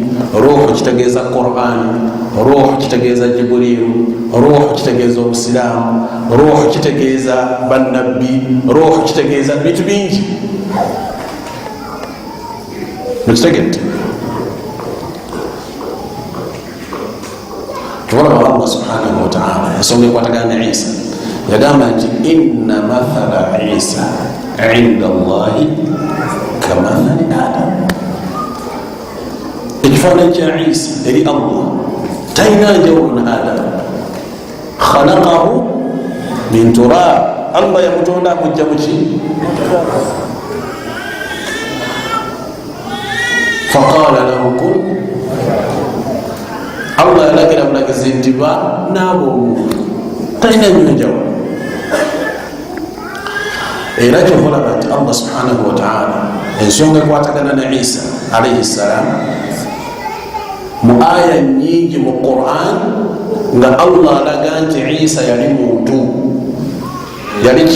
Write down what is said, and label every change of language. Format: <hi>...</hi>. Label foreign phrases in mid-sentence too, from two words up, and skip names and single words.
<lg>Ruh kitegeeza Qur'ani, ruh kitegeeza Jibrilu, ruh kitegeeza Obusiraamu, ruh kitegeeza bannabbi, ruh kitegeeza bintu bingi. Mukitegedde? Tubulaba</lg> <ar>الله سبحانه وتعالى</ar> <lg>ensonga ekwatagana ne Isa yagamba nti</lg> <ar>إن مثل عيسى عند الله كمثل آدم.</ar> <lg>Ekifaananyi kya Isa eri Allah talina njawulo na Adam.</lg> <ar>خلقه من تراب,</ar> <lg>Allah yamutonda amujja muki?</lg> <ar>فقال له كن,</ar> <lg>Allah yalagira bulagizi nti ba naaba omuntu, talina nnyo njawulo. Era kyovulaba nti</lg> <ar>الله سبحانه وتعالى</ar> <lg>ensonga ekwatagana ne Isa</lg> <ar>عليه السلام</ar> <lg>mu aya nyingi mu Qur'an nga Allah alaga nti Isa yali muntu, yali ki?</lg>